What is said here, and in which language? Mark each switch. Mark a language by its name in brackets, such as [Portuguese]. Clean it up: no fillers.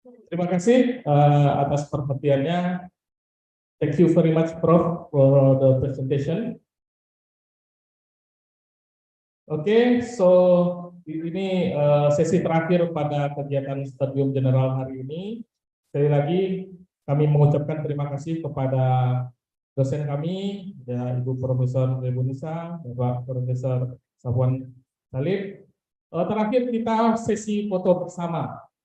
[Indonesian] Terima kasih atas perhatiannya. [English] Thank you very much, Prof, for the presentation. Okay, so [Indonesian] ini sesi terakhir pada kegiatan Stadium General hari ini. Sekali lagi kami mengucapkan terima kasih kepada dosen kami, ya Ibu Profesor Rebunisa, Bapak Profesor Safwan Salib. Terakhir kita sesi foto bersama.